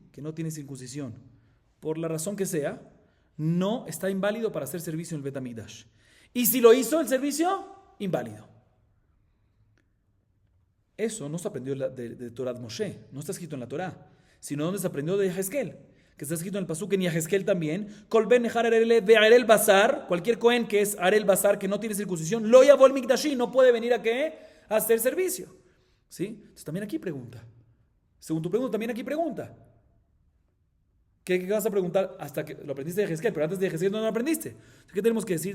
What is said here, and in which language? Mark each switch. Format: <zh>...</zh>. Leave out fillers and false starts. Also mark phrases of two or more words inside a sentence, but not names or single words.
<es>Que no tiene circuncisión, por la razón que sea, no está inválido para hacer servicio en el Bet HaMikdash. Y si lo hizo el servicio, inválido. Eso no se aprendió de Torah de Moshe, no está escrito en la Torah, sino donde se aprendió de Yehezkel, que está escrito en el pasuk en Yehezkel también,</es> <he>כל בן נכר ערל בשר,</he> <es>cualquier Cohen que es</es> <he>ערל בשר,</he> <es>que no tiene circuncisión,</es> <he>לא יבוא מקדשי,</he> <es>no puede venir a ¿qué? A hacer servicio. ¿Sí? Entonces también aquí pregunta. Según tu pregunta, también aquí pregunta. ¿Qué vas a preguntar? Hasta que lo aprendiste de Yehezkel, pero antes de Yehezkel no lo aprendiste. Entonces, ¿qué tenemos que decir?</es>